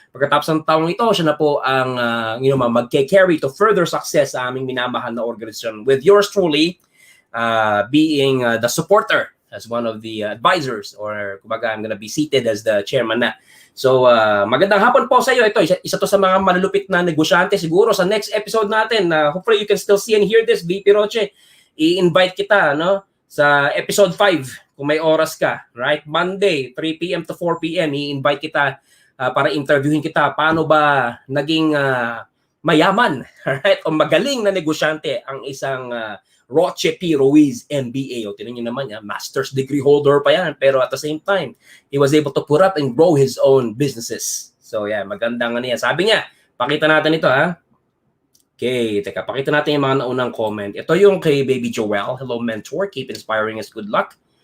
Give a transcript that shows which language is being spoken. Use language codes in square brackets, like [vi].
[tl] Pagkatapos ng taong ito, siya na po ang mag-carry to further success sa aming minamahal na organisasyon. [en] With yours truly being the supporter as one of the advisors, or [tl] kumbaga [en] I'm gonna be seated as the chairman na. [tl] So, magandang hapon po sa iyo. Ito, isa to sa mga malulupit na negosyante siguro sa next episode natin. [en] Hopefully, you can still see and hear this, VP Roche. [tl] I-invite kita sa episode 5 kung may oras ka. Right? Monday, 3 p.m. to 4 p.m. I-invite kita para interviewin kita. Paano ba naging mayaman, right? O magaling na negosyante ang isang Roche P. Ruiz, MBA. O tinan nyo naman, [en] master's degree holder [tl] pa yan. [en] Pero at the same time, he was able to put up and grow his own businesses. [tl] So yeah, magandang niya. Sabi niya, pakita natin ito ha. Okay, teka, pakita natin yung mga naunang comment. Ito yung kay Baby Joel. [en] Hello Mentor, keep inspiring us, good luck.